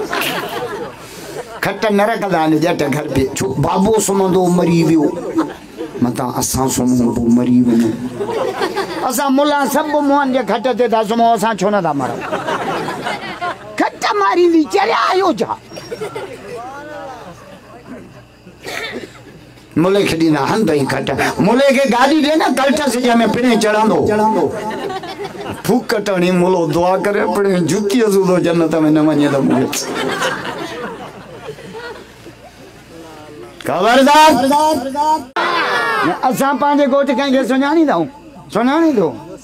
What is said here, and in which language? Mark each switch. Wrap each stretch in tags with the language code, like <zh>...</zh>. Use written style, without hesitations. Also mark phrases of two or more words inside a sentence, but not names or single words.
<sd>खट न रखंदा आहिनि ॼट घर पे छो बाबो सुम्हंदो मरी वियो मतां असां सुम्हूं मरी वञूं असां मुला सभु मुंहनि जे खट ते था सुम्हूं असां छो नथा मरूं खट मारींदी चरिया आहियो छा मुले के ॾींदा हंध ई खट मुले के गाड़ी दे न कल्टस में पिणे चढ़ंदो फूक कटणी मुलो दुआ करे पिणे जुती सूदो जन्नत में न वञे त मुले खबरदार असां पंहिंजे घोट कंहिंखे सुञाणींदाऊं सुञाणी थो</sd>